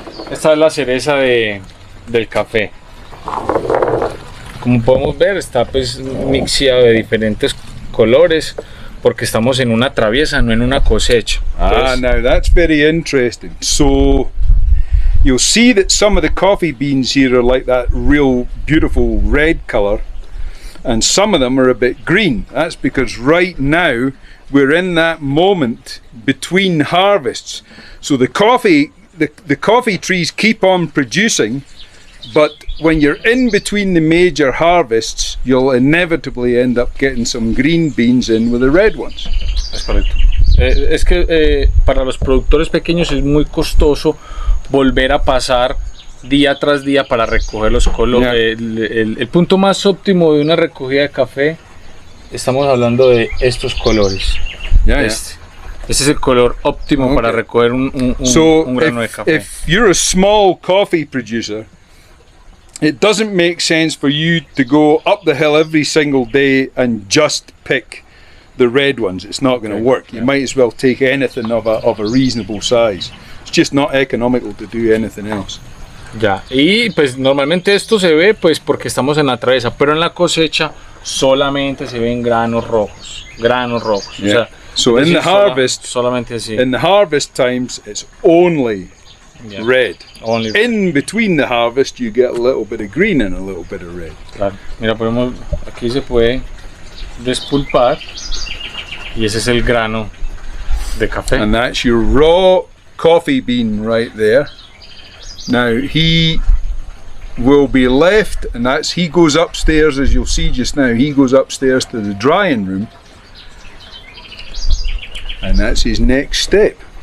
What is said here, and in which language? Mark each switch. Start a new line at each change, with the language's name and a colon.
Spanish: Esta es la cereza del café. Como podemos ver, está pues mixeado de diferentes colores porque estamos en una traviesa, no en una cosecha. Entonces,
English: now that's very interesting. So you'll see that some of the coffee beans here are like that real beautiful red color and some of them are a bit green. That's because right now we're in that moment between harvests. So the coffee trees keep on producing But when you're in between the major harvests, you'll inevitably end up getting some green beans in with the red ones.
Spanish: Es correcto. Es que para los productores pequeños es muy costoso volver a pasar día tras día para recoger los colores. El punto más óptimo de una recogida de café, estamos hablando de estos colores. Este es el color óptimo para recoger un grano de café.
English: If you're a small coffee producer, it doesn't make sense for you to go up the hill every single day and just pick the red ones. It's not going to work. You might as well take anything of a reasonable size. It's just not economical to do anything else.
Spanish: Ya, y pues normalmente esto se ve pues porque estamos en la travesa, pero en la cosecha solamente se ven granos rojos. O sea,
English: so in the harvest,
Spanish: solamente así.
English: In the harvest times, it's only red. Only in between the harvest, you get a little bit of green and a little bit of red.
Spanish: Claro. Mira, podemos, aquí se puede despulpar y ese es el grano de café.
English: And that's your raw coffee bean right there. Now he will be left, and he goes upstairs, as you'll see just now. He goes upstairs to the drying room, and that's his next step.